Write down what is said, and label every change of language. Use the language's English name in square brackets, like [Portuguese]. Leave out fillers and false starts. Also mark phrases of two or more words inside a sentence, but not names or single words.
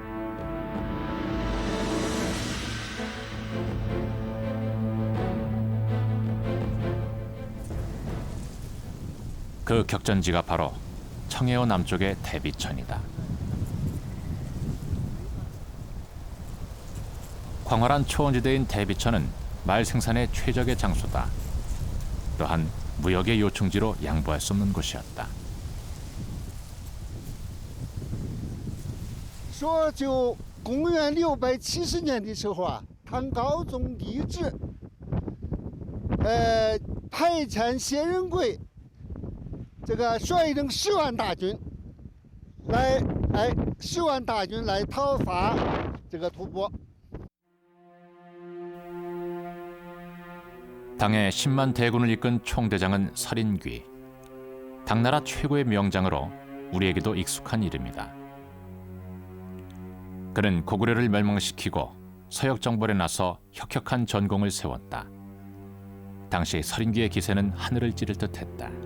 [Korean] 그 격전지가 바로 청해호 남쪽의 대비천이다. 광활한 초원지대인 대비천은 말 생산의 최적의 장소다. 또한 무역의 요충지로 양보할 수 없는 곳이었다. [Chinese] 说就公元670年的时候啊，唐高宗李治，派遣谢仁贵，这个率领10万大军10万大军来讨伐这个吐蕃。 [Korean] 당의 10만 대군을 이끈 총대장은 서린귀. 당나라 최고의 명장으로 우리에게도 익숙한 이름이다. 그는 고구려를 멸망시키고 서역정벌에 나서 혁혁한 전공을 세웠다. 당시 서린귀의 기세는 하늘을 찌를 듯했다.